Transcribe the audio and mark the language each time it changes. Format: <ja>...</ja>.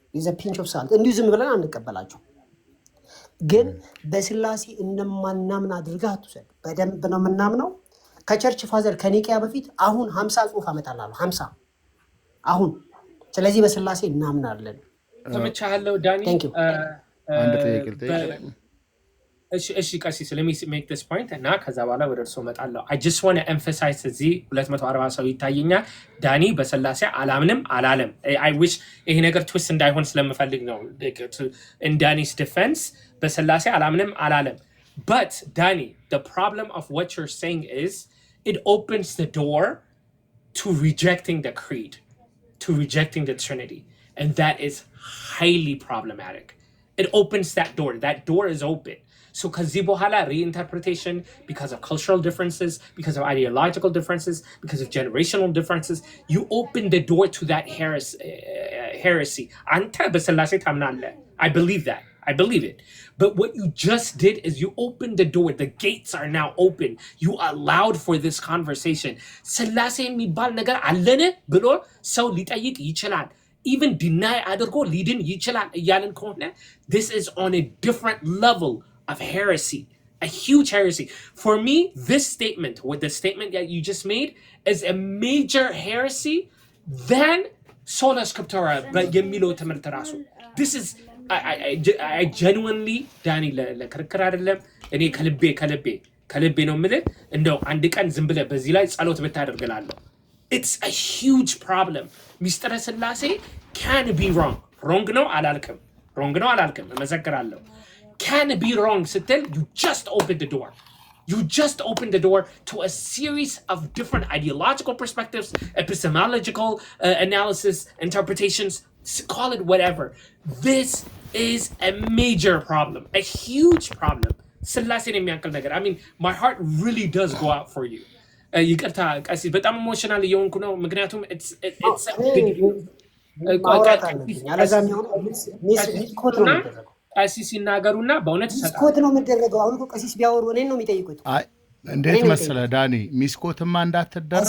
<en>a pinch of salt</en> <am>እንዲሁ ዝም ብለን አንቀበላቸው ግን በስላሴ እንደማናምን አድርገህ አትውሰድ በደንብ ነው የምናምነው ከቸርች ፋዘር ከኒቂያ በፊት አሁን 50 ጽሑፍ አመጣላለሁ 50 አሁን ስለዚህ በስላሴ እናምናለን ተመቻለሁ ዳኒ አንድ ጥያቄ እሺ ቀሲስ</am> <en>let me make this point</en> <am>እና ከዛ በኋላ ወደ እርሶ እመጣለሁ</am> <en>I just want to emphasize</en> <am>እዚህ 240 ሰው ይታየኛል ዳኒ በስላሴ አላምንም አላለም</am> <en>I wish</en> <am>ይሄ ነገር ትዊስት እንዳይሆን ስለምፈልግ ነው</am> <en>in Danny's defense</en> <am>በስላሴ አላምንም አላለም</am> <en>but Danny the problem of what you're saying is it opens the door to rejecting the creed to rejecting the Trinity and that is highly problematic it opens that door is open So</en> <am>ከዚህ በኋላ</am> <en>reinterpretation, because of cultural differences, because of ideological differences, because of generational differences, you open the door to that heresy.</en> <am>አንተ በስላሴ ታምናለህ.</am> <en>I believe that. I believe it. But what you just did is you opened the door. The gates are now open. You allowed for this conversation.</en> <am>ስላሴ የሚባል ነገር አለን ብሎ ሰው ሊጠይቅ ይችላል.</am> <en>Even deny</en> <am>አድርጎ ሊድን ይችላል እያልን ከሆነ</am> <en>this is on a different level of heresy. A huge heresy. For me, this statement, with the statement that you just made, is a major heresy than sola scriptura</en> <am>የሚለው ትምህርት ራሱ.</am> <en>This is I genuinely</en> <am>ዳኒ ለክርክር አይደለም እኔ ከልቤ ነው የምልህ እንደው አንድ ቀን ዝም ብለህ በዚህ ላይ ጸሎት ብታደርግላለሁ.</am> <en>It's a huge problem.</en> <am>ሚስጥረ ስላሴ</am> <en>can be wrong.</en> <am>wrong ነው አላልክም እመሰክራለሁ.</am> <en>Can be wrong</en> <am>ስትል</am> <en>you just opened the door. You just opened the door to a series of different ideological perspectives, epistemological analysis, interpretations, call it whatever. This is a major problem, a huge problem.</en> <am>ስላሴን የሚያክል ነገር.</am> <en>I mean, my heart really does go out for you.</en> <am>ይቅርታ ቀሲስ በጣም ኢሞሽናል እየሆንኩ ነው ምክንያቱም</am> <en>it's a big</en> <am>ቀሲስ ሲናገሩና በእውነት ሚስኮት ነው የሚደረገው። አሁን ቀሲስ ቢያወሩ እኔን ነው የሚጠይቁት። እንዴት መሰለህ ዳኒ ሚስኮትማ እንዳትደረግ</am>